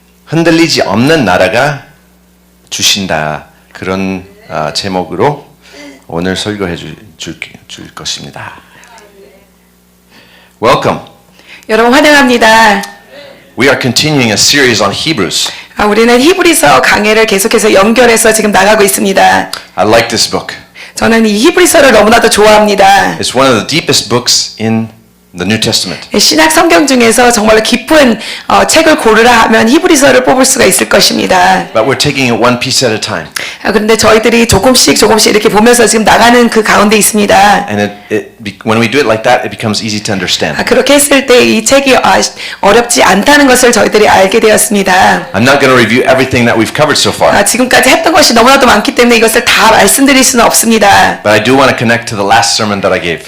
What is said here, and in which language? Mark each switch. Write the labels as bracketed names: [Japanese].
[Korean] 흔들리지 없는 나라가 주신다. 그런 제목으로 오늘 설교해 줄 것입니다. [English] Welcome. [Korean] 여러분 환영합니다. [English] We are continuing a series on Hebrews. [Korean] 우리는 히브리서 강해를 계속해서 연결해서 지금 나가고 있습니다. [English] I like this book. [Korean] 저는 이 히브리서를 너무나도 좋아합니다. [English] It's one of the deepest books in the New Testament. [Korean] 신약 성경 중에서 정말로 깊은 책을 고르라 하면 히브리서를 뽑을 수가 있을 것입니다. [English] But we're taking it one piece at a time. [Korean] 그런데 저희들이 조금씩 이렇게 보면서 지금 나가는 그 가운데 있습니다. [English] And when we do it like that, it becomes easy to understand. [Korean] 그렇게 했을 때 이 책이 어렵지 않다는 것을 저희들이 알게 되었습니다. [English] I'm not going to review everything that we've covered so far. [Korean] 지금까지 했던 것이 너무나도 많기 때문에 이것을 다 말씀드릴 수는 없습니다. [English] But I do want to connect to the last sermon that I gave.